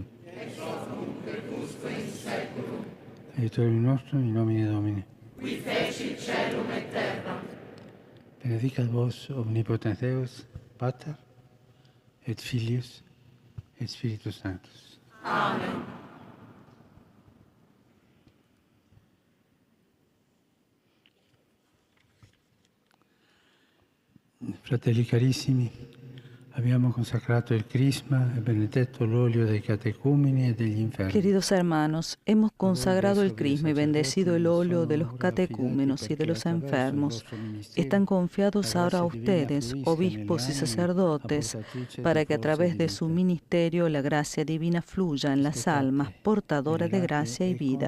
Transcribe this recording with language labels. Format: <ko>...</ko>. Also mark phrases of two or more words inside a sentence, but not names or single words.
<la>Ex hoc nunc et usque in saeculum. Aiutorium nostrum in nomine Domini. Qui feci caelum et terram. Benedicat vos omnipotens Deus, Pater, et Filius, et Spiritus Sanctus. Amen.</la> <it>Fratelli carissimi, abbiamo consacrato il crisma e benedetto l'olio dei catecumeni e degli infermi.</it> <es>Queridos hermanos, hemos consagrado el crisma y bendecido el óleo de los catecúmenos y de los enfermos. Están confiados ahora a ustedes, obispos y sacerdotes, para que a través de su ministerio la gracia divina fluya en las almas portadoras de gracia y vida.</es>